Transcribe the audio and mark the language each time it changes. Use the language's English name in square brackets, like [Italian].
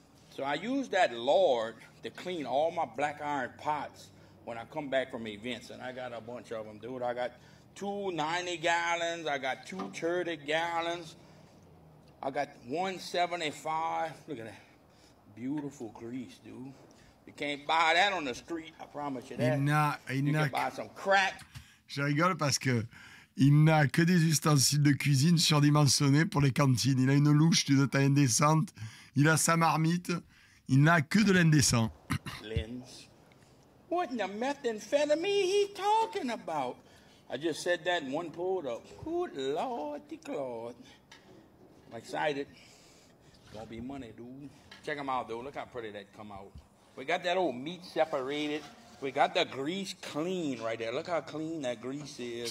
[English] So I use that lard to clean all my black iron pots when I come back from events, and I got a bunch of them, dude. I got 2 90 gallons, I got 2 30 gallons, I got 175. Look at that. Beautiful grease, dude. You can't buy that on the street, I promise you that. You can buy some crack. [French] Je rigole parce que il n'a que des ustensiles de cuisine surdimensionnés pour les cantines. Il a une louche d'une taille indécente, il a sa marmite, il n'a que de l'indécent. [English] Lens. What in the methamphetamine he talking about? I just said that and one pulled up. Good Lord, the Lord. I'm excited. It's gonna be money, dude. Check them out, dude. Look how pretty that come out. We got that old meat separated. We got the grease clean right there. Look how clean that grease is.